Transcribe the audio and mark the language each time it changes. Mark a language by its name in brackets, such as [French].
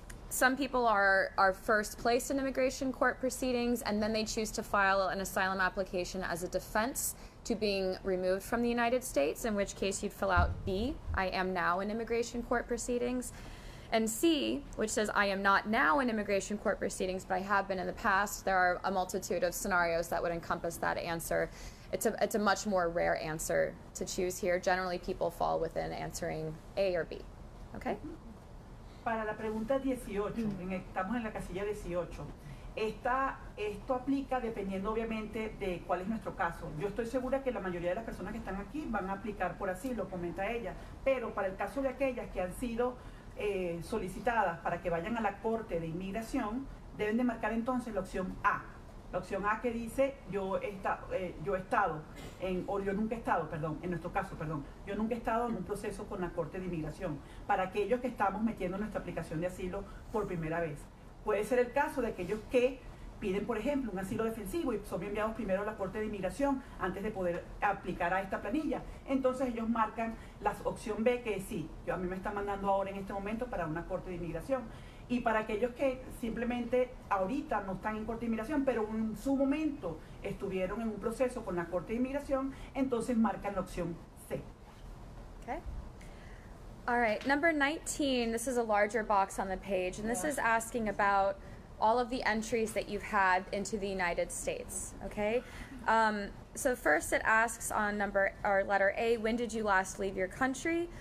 [English] some people are first placed in immigration court proceedings, and then they choose to file an asylum application as a defense to being removed from the United States, in which case you'd fill out B, I am now in immigration court proceedings, and C, which says I am not now in immigration court proceedings, but I have been in the past. There are a multitude of scenarios that would encompass that answer. It's a much more rare answer to choose here. Generally, people fall within answering A or B. Okay? [Spanish] Para la pregunta 18, estamos en la casilla 18. Esto aplica dependiendo obviamente de cuál es nuestro caso. Yo estoy segura que la mayoría de las personas que están aquí van a aplicar por asilo, comenta ella, pero para el caso de aquellas que han sido solicitadas para que vayan a la Corte de Inmigración, deben de marcar entonces la opción A. La opción A que dice yo he estado, o yo nunca he estado, perdón, en nuestro caso, perdón, yo nunca he estado en un proceso con la Corte de Inmigración, para aquellos que estamos metiendo nuestra aplicación de asilo por primera vez. Puede ser el caso de aquellos que piden, por ejemplo, un asilo defensivo y son enviados primero a la Corte de Inmigración antes de poder aplicar a esta planilla. Entonces ellos marcan la opción B, que es sí, a mí me están mandando ahora en este momento para una Corte de Inmigración. Y para aquellos que simplemente ahorita no están en Corte de Inmigración, pero en su momento estuvieron en un proceso con la Corte de Inmigración, entonces marcan la opción C. [English] Okay. All right, number 19, this is a larger box on the page, and this is asking about all of the entries that you've had into the United States, okay? So first it asks on letter A, when did you last leave your country?